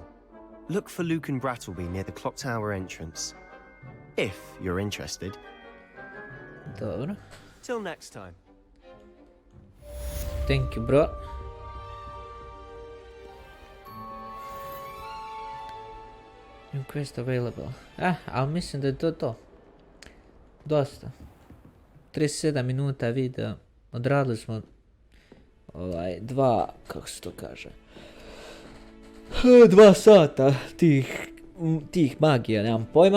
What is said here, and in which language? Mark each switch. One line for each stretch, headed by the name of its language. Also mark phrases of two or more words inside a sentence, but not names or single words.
English: Look for Luke and Brattleby near the clock tower entrance. If you're interested.
Serbian: Dobro.
English: Till next time. Thank you, bro. New quest available.
Serbian: Ali mislim da je to. Dosta. 37 minuta video. Odradili smo kako se to kaže, 2 sata tih magija, nemam pojma.